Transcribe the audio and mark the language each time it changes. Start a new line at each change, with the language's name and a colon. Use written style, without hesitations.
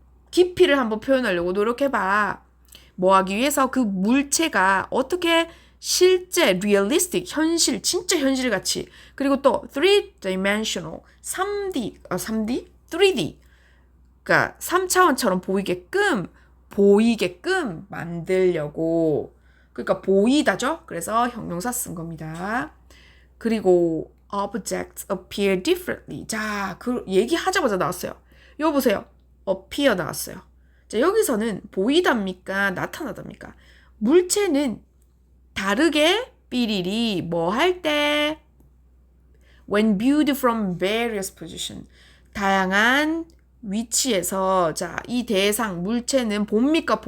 Korean: 깊이를 한번 표현하려고 노력해봐. 뭐 하기 위해서 그 물체가 어떻게 실제, realistic, 현실, 진짜 현실같이 그리고 또 3dimensional, 3D?
English: 3D?
Korean: 그러니까 3차원처럼 보이게끔 만들려고. 그러니까 보이다죠? 그래서 형용사 쓴 겁니다. 그리고
English: objects appear differently.
Korean: 자, 그 얘기하자마자 나왔어요. 이거 보세요. appear 나왔어요. 자, 여기서는 보이답니까? 나타나답니까? 물체는 다르게 삐리리 뭐 할 때
English: when viewed from various position
Korean: 다양한 위치에서 자, 이 대상 물체는 봅니까?